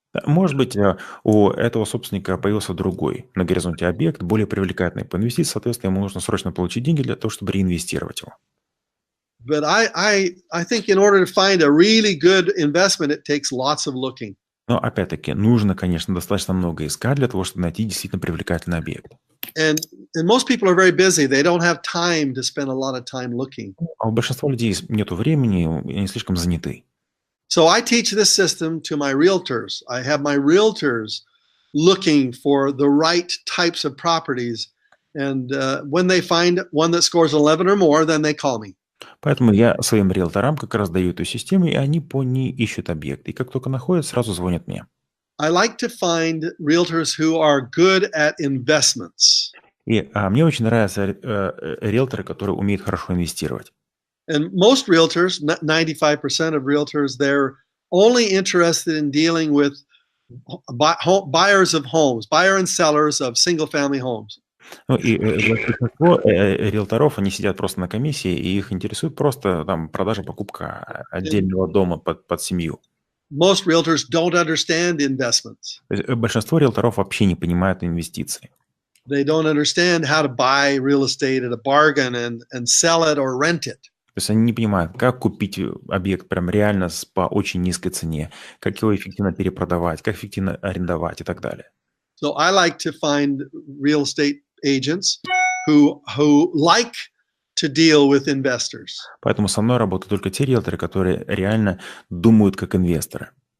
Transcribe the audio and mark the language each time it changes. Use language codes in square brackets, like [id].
[ru] Может быть, у этого собственника появился другой на горизонте объект, более привлекательный по инвестиции, соответственно, ему нужно срочно получить деньги для того, чтобы реинвестировать его. [en] But I think in order to find a really good investment, it takes lots of looking. [ru] Но, опять-таки, нужно, конечно, достаточно много искать для того, чтобы найти действительно привлекательный объект. [en] And most people are very busy. They don't have time to spend a lot of time looking. [ru] А у большинства людей нет времени, и они слишком заняты. [en] So I teach this system to my realtors. I have my realtors looking for the right types of properties. And when they find one that scores 11 or more, then they call me. [ru] Поэтому я своим риэлторам как раз даю эту систему, и они по ней ищут объекты. И как только находят, сразу звонят мне. [en] I like to find realtors who are good at investments. [ru] И мне очень нравятся риэлторы, которые умеют хорошо инвестировать. [en] And most realtors, 95% of realtors, they're only interested in dealing with buyers of homes, buyer and sellers of single-family homes. [ru] Ну и большинство риэлторов, они сидят просто на комиссии, и их интересует просто там продажа, покупка отдельного дома под семью. [en] Most realtors don't understand investments. [ru] То есть большинство риэлторов вообще не понимают инвестиции. [en] They don't understand how to buy real estate at a bargain and sell it or rent it. [ru] То есть они не понимают, как купить объект прям реально по очень низкой цене, как его эффективно перепродавать, как эффективно арендовать и так далее. [en] So I like to find real estate agents who like to deal with investors. [ru] Поэтому со мной работают только те риэлторы, которые реально думают как инвесторы.